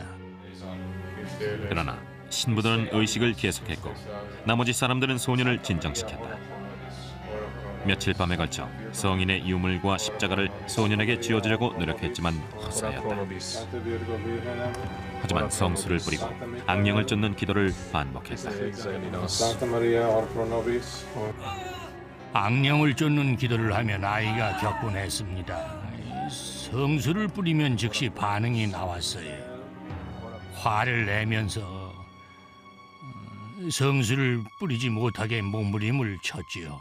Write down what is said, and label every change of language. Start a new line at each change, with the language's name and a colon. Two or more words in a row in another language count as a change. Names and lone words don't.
Korean: 그러나 신부들은 의식을 계속했고 나머지 사람들은 소년을 진정시켰다. 며칠 밤에 걸쳐 성인의 유물과 십자가를 소년에게 쥐어주려고 노력했지만 허사였다. 하지만 성수를 뿌리고 악령을 쫓는 기도를 반복했다.
Latin: Sancta Maria, ora pro nobis.
Korean: 악령을 쫓는 기도를 하면 아이가 겪곤 했습니다. 성수를 뿌리면 즉시 반응이 나왔어요. 화를 내면서 성수를 뿌리지 못하게 몸부림을 쳤지요.